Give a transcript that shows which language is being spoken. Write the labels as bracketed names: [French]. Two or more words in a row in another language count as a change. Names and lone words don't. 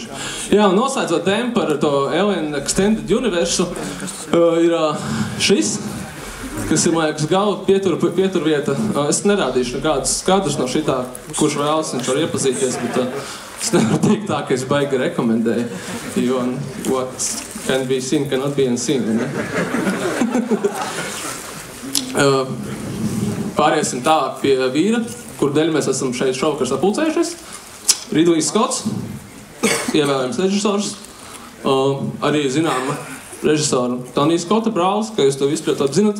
[Latvian] Jā, un noslēdzot tēmu par to Alien Extended Universe, ir šis, kas ir, man liekas, galva pieturvieta. Es nerādīšu nekādus no šitā, kurš vēlas, viņš var iepazīties, bet es nevaru teikt tā, ka es baigi rekomendēju, jo [English] what can be seen, cannot be unseen, [Latvian] ne? Pāriesim tālāk pie vīra, kur dēļ mēs esam šeit šovakar sapulcējušies. Ridley Scotts, ievēlējams režisors, arī zināma režisora Tonija Skotta brālis, ka jūs to visu ļoti zinat.